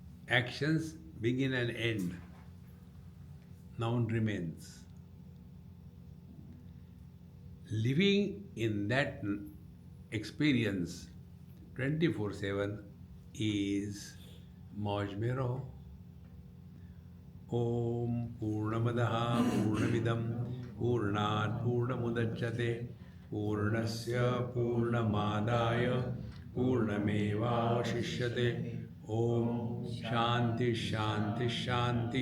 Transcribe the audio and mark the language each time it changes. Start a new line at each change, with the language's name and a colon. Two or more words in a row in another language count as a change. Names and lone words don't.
English: Actions begin and end. Noun remains. Living in that experience 24/7 is
Hindi: मौज में रहो.
Sanskrit: ओम पूर्णमदः पूर्णमिदं पूर्णात् पूर्णमुदच्यते पूर्णस्य पूर्णमादाय पूर्णमेवावशिष्यते. ओम शांति शांति शांति.